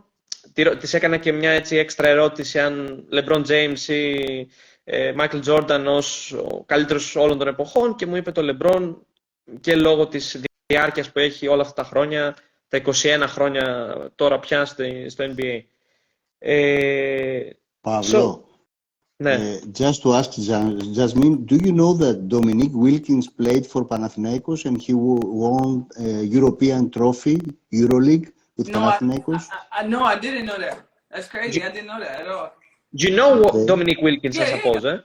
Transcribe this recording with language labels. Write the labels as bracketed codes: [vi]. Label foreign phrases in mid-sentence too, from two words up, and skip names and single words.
[el] Της έκανα και μια έτσι έξτρα ερώτηση αν Λεμπρόν Τζέιμς ή Μάικλ Τζόρνταν ως ο καλύτερος όλων των εποχών και μου είπε το Λεμπρόν και λόγω της διάρκειας που έχει όλα αυτά τα χρόνια, τα 21 χρόνια τώρα πια στο NBA. Παύλο, [en] just to ask Jasmine, do you know that Dominique Wilkins played for Panathinaikos and he won a European trophy, Euroleague, with Panathinaikos? No, I didn't know that. That's crazy. I didn't know that at all. Do you know what Dominique Wilkins, I suppose, eh?